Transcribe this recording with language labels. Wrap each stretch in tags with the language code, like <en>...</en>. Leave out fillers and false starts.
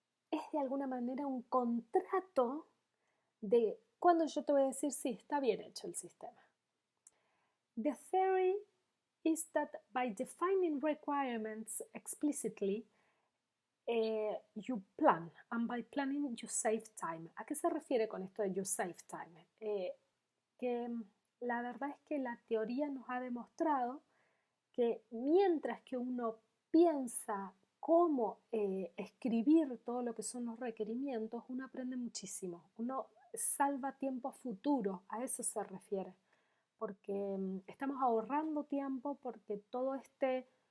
<es>Es de alguna manera un contrato de cuando yo te voy a decir, sí, está bien hecho el sistema.</es> <en>The theory is that by defining requirements explicitly, you plan, and by planning you save time.</en> <es>¿A qué se refiere con esto de</es> <en>you save time?</en> <es>Que la verdad es que la teoría nos ha demostrado que mientras que uno piensa cómo escribir todo lo que son los requerimientos, uno aprende muchísimo, uno salva tiempo futuro, a eso se refiere, porque estamos ahorrando tiempo, porque todo este</es>